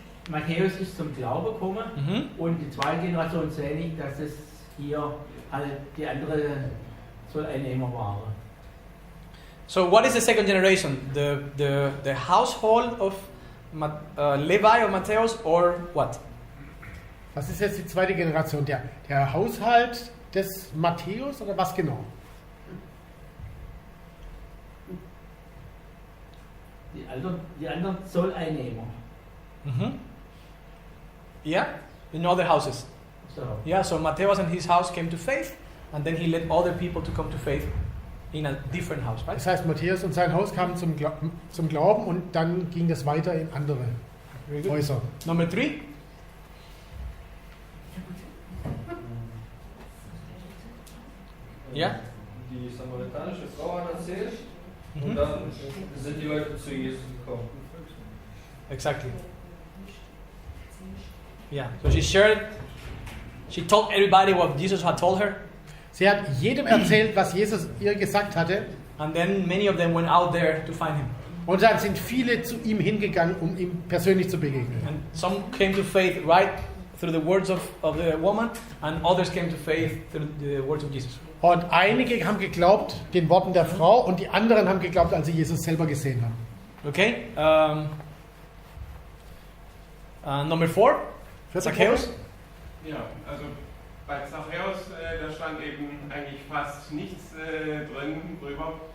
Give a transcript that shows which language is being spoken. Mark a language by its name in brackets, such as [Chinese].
[German] Matthäus ist zum Glauben gekommen Mhm. und die zweite Generation sehe ich, dass es hier halt die andere Zolleinnehmer waren. [English] So what is the second generation? The household of Levi or Matthäus or what? [German] Was ist jetzt die zweite Generation? Der Haushalt des Matthäus oder was genau? Die anderen Zolleinnehmer. [English] Mm-hmm. Yeah, in other houses. So. Yeah, so Matthäus and his house came to faith, and then he led other people to come to faith in a different house, right? [German] Das heißt, Matthäus und sein Haus kamen zum Glauben und dann ging das weiter in andere Häuser. [English] Number 3. [German] Ja? Die samaritanische Frau hat erzählt Mhm. und dann sind die Leute zu Jesus gekommen. [English] Exactly. Yeah. So she told everybody what Jesus had told her, [German] Sie hat jedem erzählt, was Jesus ihr gesagt hatte. [English] and then many of them went out there to find him. [German] Und dann sind viele zu ihm hingegangen, um ihm persönlich zu begegnen. [English] And some came to faith right through the words of the woman, and others came to faith through the words of Jesus. [German] Und einige haben geglaubt den Worten der Frau und die anderen haben geglaubt, als sie Jesus selber gesehen haben. [English] Okay? Number 4. Zacchaeus. [German] Ja, also bei Zachäus, da stand eben eigentlich fast nichts drin drüber.